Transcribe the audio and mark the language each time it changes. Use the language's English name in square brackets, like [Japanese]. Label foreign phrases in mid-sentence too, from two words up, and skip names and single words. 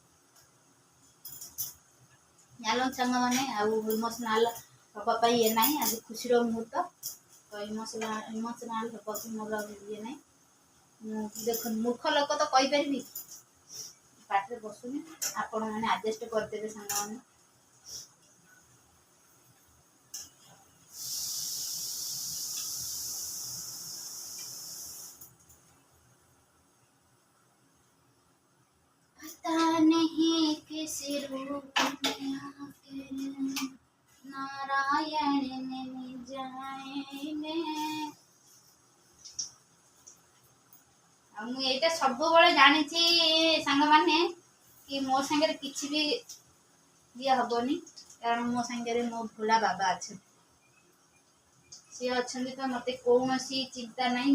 [Odia] ଜାଣିଲ ସାଙ୍ଗମାନେ, ଆଉ ଇମୋସନାଲ୍ ହେବା ପାଇଁ ଇଏ ନାହିଁ, ଆଜି ଖୁସିର ମୁହୂର୍ତ୍ତ, ତ ଇମୋସନାଲ୍ ହେବାକୁ ମୋର ଇଏ ନାହିଁ। ଦେଖନ୍ତୁ ମୂର୍ଖ ଲୋକ ତ କହିପାରିବି, ପାଟିରେ ବସୁନି, ଆପଣମାନେ ଆଡ଼ଜଷ୍ଟ କରିଦେବେ ସାଙ୍ଗମାନେ। [Hindi] पता नहीं किस रूप में आके नारायण मिल जाएंगे। [Odia] ଆଉ ମୁଁ ଏଇଟା ସବୁବେଳେ ଜାଣିଛି ସାଙ୍ଗମାନେ କି ମୋ ସାଙ୍ଗରେ କିଛି ବି ଇଏ ହବନି, କାରଣ ମୋ ସାଙ୍ଗରେ ମୋ ଭୋଳା ବାବା ଅଛନ୍ତି। ସିଏ ଅଛନ୍ତି ତ ମୋତେ କୌଣସି ଚିନ୍ତା ନାହିଁ।